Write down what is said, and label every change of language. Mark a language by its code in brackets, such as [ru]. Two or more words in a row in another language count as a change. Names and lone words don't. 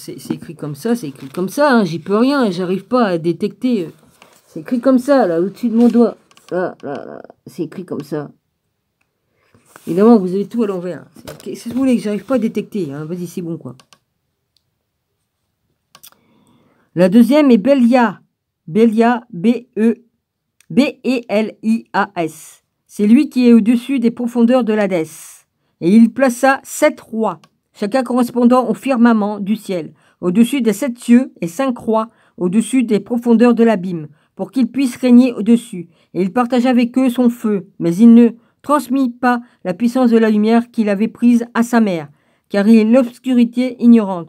[fr] C'est écrit comme ça, c'est écrit comme ça, hein. J'y peux rien, j'arrive pas à détecter. C'est écrit comme ça, là, au-dessus de mon doigt. Là, c'est écrit comme ça. Évidemment, vous avez tout à l'envers. C'est ce que vous voulez que j'arrive pas à détecter, hein. Vas-y, c'est bon, quoi. La deuxième est Bélia. Bélia, B-E-B-E-L-I-A-S. C'est lui qui est au-dessus des profondeurs de l'Hadès. Et il plaça 7 rois, chacun correspondant au firmament du ciel, au-dessus des 7 cieux et 5 rois, au-dessus des profondeurs de l'abîme, pour qu'ils puissent régner au-dessus. Et il partagea avec eux son feu, mais il ne transmit pas la puissance de la lumière qu'il avait prise à sa mère, car il est l'obscurité ignorante.